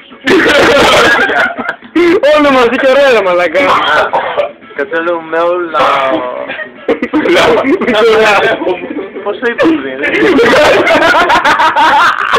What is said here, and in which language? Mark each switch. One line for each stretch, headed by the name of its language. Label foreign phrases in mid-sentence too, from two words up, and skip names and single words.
Greek: Όλο μαζί και ωραία ρε μαλακά.
Romanian: Cățelul meu l-a...
Greek: Πώς το είπα πριν?